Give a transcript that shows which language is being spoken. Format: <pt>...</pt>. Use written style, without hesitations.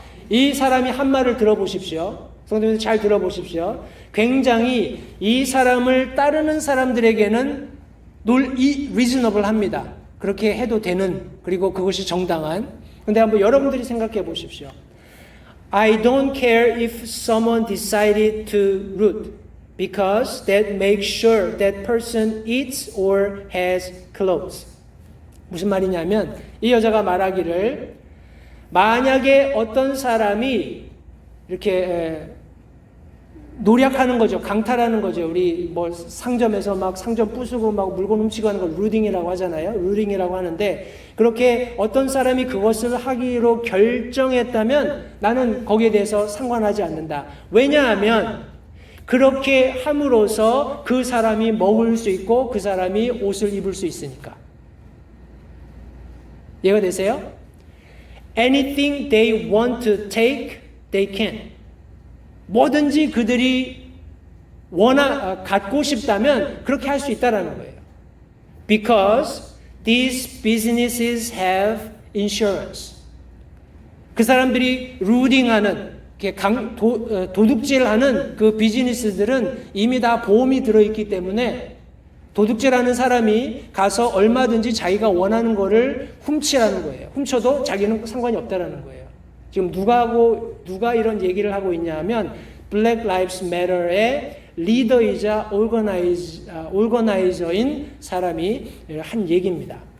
<ko>이 사람이 한 말을 들어보십시오. 성도님들 잘 들어보십시오. 굉장히 이 사람을 따르는 사람들에게는 reasonable 합니다. 그렇게 해도 되는, 그리고 그것이 정당한. 근데 한번 여러분들이 생각해 보십시오.</ko> <en>I don't care if someone decided to root because that makes sure that person eats or has clothes.</en> <ko>무슨 말이냐면 이 여자가 말하기를 만약에 어떤 사람이 이렇게 노력하는 거죠. 강탈하는 거죠. 우리 상점에서 막 상점 부수고 막 물건 훔치고 하는 걸 루딩이라고 하잖아요. 루딩이라고 하는데 그렇게 어떤 사람이 그것을 하기로 결정했다면 나는 거기에 대해서 상관하지 않는다. 왜냐하면 그렇게 함으로써 그 사람이 먹을 수 있고 그 사람이 옷을 입을 수 있으니까. 이해가 되세요?</ko> <en>Anything they want to take, they can.</en> <ko>뭐든지 그들이 갖고 싶다면 그렇게 할 수 있다라는 거예요.</ko> <en>Because these businesses have insurance.</en> <ko>그 사람들이 루딩하는, 도둑질하는 그 비즈니스들은 이미 다 보험이 들어있기 때문에 도둑질하는 사람이 가서 얼마든지 자기가 원하는 거를 훔치라는 거예요. 훔쳐도 자기는 상관이 없다라는 거예요. 지금 누가 이런 얘기를 하고 있냐 하면 Black Lives Matter의 리더이자 오거나이저인 사람이 한 얘기입니다.</ko>